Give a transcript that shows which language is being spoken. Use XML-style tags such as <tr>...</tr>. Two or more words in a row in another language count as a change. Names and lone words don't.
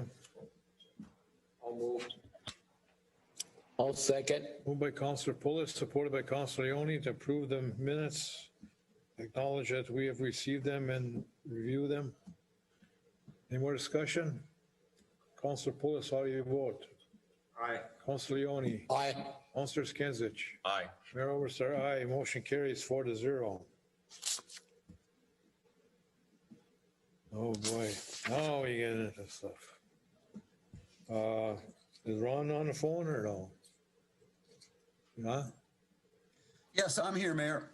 <en>I'll move. I'll second. Moved by Councillor Pulis, supported by Councillor Leone to approve the minutes. Acknowledge that we have received them and review them. Any more discussion? Councilor Pulis, how do you vote? Aye. Councilor Leone? Aye. Councilor Skinsich? Aye. Mayor Overstar, aye. Motion carries 4-0. Oh, boy. Now we get into stuff. Is Ron on the phone or no? Huh? Yes, I'm here, Mayor.</en>